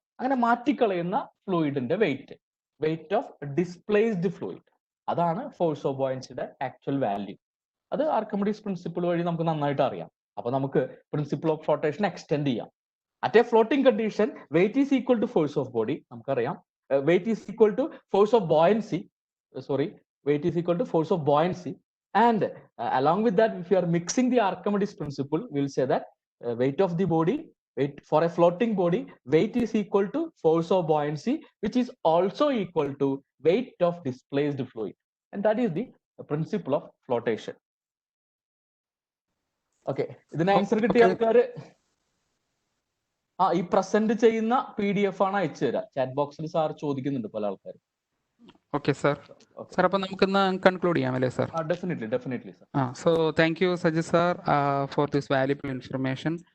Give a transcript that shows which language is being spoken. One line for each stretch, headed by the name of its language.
Malayalam: അങ്ങനെ മാറ്റിക്കളയുന്ന ഫ്ലൂയിഡിന്റെ weight of displaced fluid, അതാണ് force of ബോയൻസിയുടെ actual value. അത് ആർക്കിമിഡീസ് പ്രിൻസിപ്പിൾ വഴി നമുക്ക് നന്നായിട്ട് അറിയാം. അപ്പൊ നമുക്ക് പ്രിൻസിപ്പിൾ ഓഫ് ഫ്ലോട്ടേഷൻ എക്സ്റ്റെൻഡ് ചെയ്യാം.
English: At a floating condition weight is equal to force of body.
Malayalam: നമുക്കറിയാം
English: Weight is equal to force of buoyancy, weight is equal to force of buoyancy, and along with that, if you are mixing the Archimedes principle, we will say that weight of the body, for a floating body, weight is equal to force of buoyancy, which is also equal to weight of displaced fluid, and that is the principle of flotation.
Malayalam: Okay, ഇതിന് answer കിട്ടിയ ആൾക്കാർ ഈ present ചെയ്യുന്ന PDF ആണ് അയച്ചു തരാം. Chat ബോക്സിൽ sir ചോദിക്കുന്നുണ്ട് പല ആൾക്കാരും. Okay sir. സാർ അപ്പോൾ നമുക്കിന്ന് കൺക്ലൂഡ് ചെയ്യാം അല്ലേ sir?
English: Definitely sir. So thank you Sajith sir for this valuable information.